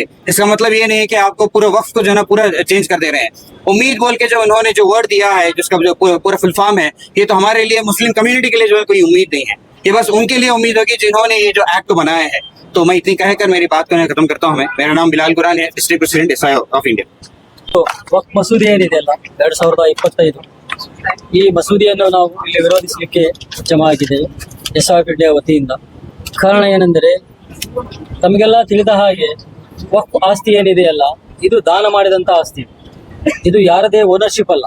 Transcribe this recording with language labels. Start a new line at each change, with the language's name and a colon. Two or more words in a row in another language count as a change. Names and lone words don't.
Hindi: इसका मतलब ये नहीं है कि आपको पूरा वक्त को जो है ना पूरा चेंज कर दे रहे हैं। उम्मीद बोल के जो उन्होंने जो वर्ड दिया है, जिसका जो पूरा
English: full form
Hindi: है, ये तो हमारे लिए
English: Muslim community
Hindi: के लिए जो है कोई उम्मीद नहीं है, ये बस उनके लिए उम्मीद होगी जिन्होंने ये जो एक्ट बनाया है। तो मैं इतनी कहकर मेरी बात को खत्म करता हूँ। मेरा नाम बिलाल गुरान है,
English: District President SI of India.
Kannada: ವಕ್ಫ್ ಮಸೂದೆ ಏನಿದೆಯಲ್ಲ 2025 ಈ ಮಸೂದೆಯನ್ನು ನಾವು ಇಲ್ಲಿ ವಿರೋಧಿಸಲಿಕ್ಕೆ ಜಮಾ ಆಗಿದ್ದೇವೆ ಎಸ್ಆರ್ ಇಂಡಿಯಾ ವತಿಯಿಂದ. ಕಾರಣ ಏನೆಂದರೆ ತಮಗೆಲ್ಲ ತಿಳಿದ ಹಾಗೆ ವಕ್ಫ್ ಆಸ್ತಿ ಏನಿದೆಯಲ್ಲ ಇದು ದಾನ ಮಾಡಿದಂಥ ಆಸ್ತಿ, ಇದು ಯಾರದೇ ಓನರ್ಶಿಪ್ ಅಲ್ಲ.